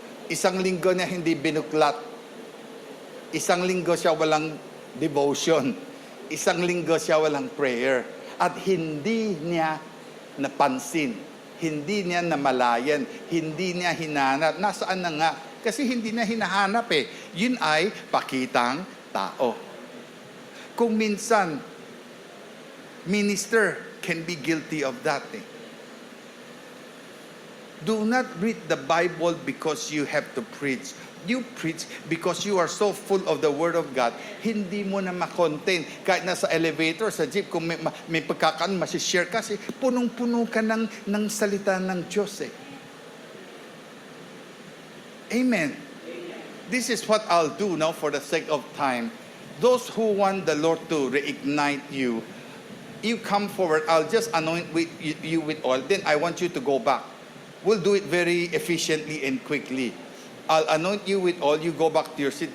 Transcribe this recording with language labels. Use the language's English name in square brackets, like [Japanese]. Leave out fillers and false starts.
[Filipino] 1 linggo niya hindi binuklat. 1 linggo siya walang devotion. 1 linggo siya walang prayer. At hindi niya napansin. Hindi niya namalayan. Hindi niya hinanap. Nasaan na nga? Kasi hindi niya hinahanap Yun ay pakitang tao. Kung minsan, [English] minister can be guilty of that. Do not read the Bible because you have to preach. You preach because you are so full of the Word of God, [Filipino] hindi mo na makontain. Kahit nasa elevator, sa jeep, kung may pagkakaan, masishare kasi punong-puno ka ng salita ng Diyos Amen. [English] This is what I'll do now for the sake of time. Those who want the Lord to reignite you, you come forward. I'll just anoint you with oil. Then I want you to go back. We'll do it very efficiently and quickly. I'll anoint you with oil. You go back to your seat.